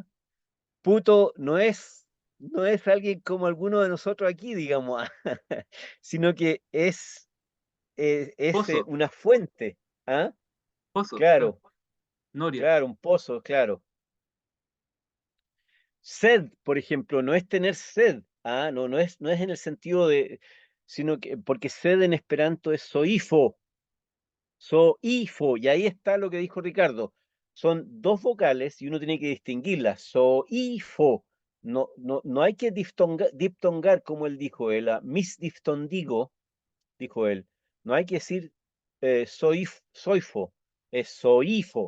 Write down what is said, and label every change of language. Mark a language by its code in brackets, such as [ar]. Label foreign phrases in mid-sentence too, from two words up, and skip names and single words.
[es] Puto no es alguien como alguno de nosotros aquí, digamos, sino que es Pozo. una fuente. ¿Ah? Pozo. Claro. Claro, Noria. claro, un pozo, claro. Sed, por ejemplo, no es tener sed. No es en el sentido de, sino que, porque sed en esperanto es soifo. Soifo, y ahí está lo que dijo Ricardo. Son dos vocales y uno tiene que distinguirlas. Soifo. No hay que diptongar como él dijo, misdiftondigo, dijo él. No hay que decir soifo, es soifo.